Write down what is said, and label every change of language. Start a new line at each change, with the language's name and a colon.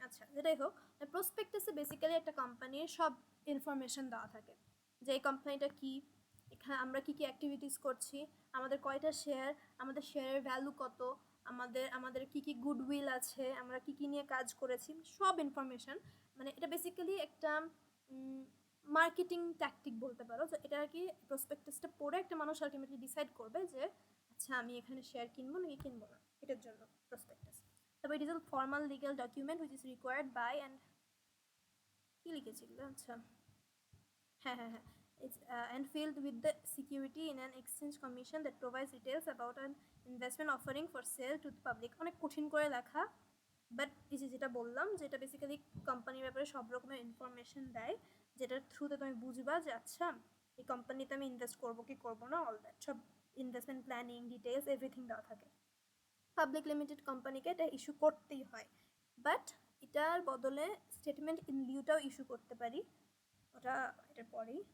Bangla: আচ্ছা যেটাই হোক, প্রসপেক্টাসে বেসিক্যালি একটা কোম্পানির সব ইনফরমেশন দেওয়া থাকে, যে এই কোম্পানিটা কী, এখানে আমরা কী কী অ্যাক্টিভিটিস করছি, আমাদের কয়টা শেয়ার, আমাদের শেয়ারের ভ্যালু কত, আমাদের কী কী গুডউইল আছে, আমরা কী কী নিয়ে কাজ করেছি, সব ইনফরমেশন। মানে এটা বেসিক্যালি একটা মার্কেটিং ট্যাকটিক বলতে পারো, যে এটা আর কি প্রসপেক্টাসটা পড়ে একটা মানুষ আলটিমেটলি ডিসাইড করবে যে আচ্ছা আমি এখানে শেয়ার কিনবো নাকি কিনবো না, এটার জন্য প্রসপেক্টাস। তবে
English: it is a formal legal document which is required by and
Bangla: কী লিখেছিল, আচ্ছা হ্যাঁ,
English: it's and filled with the security in an exchange commission that provides details about an investment offering for sale to the public।
Bangla: অনেক কঠিন করে লেখা, but এই যে যেটা বললাম যে এটা বেসিক্যালি কোম্পানির ব্যাপারে সব রকমের ইনফরমেশন দেয়, যেটার থ্রুতে তুমি বুঝবা যে আচ্ছা এই কোম্পানিতে আমি ইনভেস্ট করবো কি করবো না, অল দ্যাট সব ইনভেস্টমেন্ট প্ল্যানিং ডিটেলস এভরিথিং দেওয়া থাকে। পাবলিক লিমিটেড কোম্পানিকে এটা ইস্যু করতেই হয়, বাট এটার বদলে স্টেটমেন্ট ইন লিউটাও ইস্যু করতে পারি, ওটা এটার পরেই।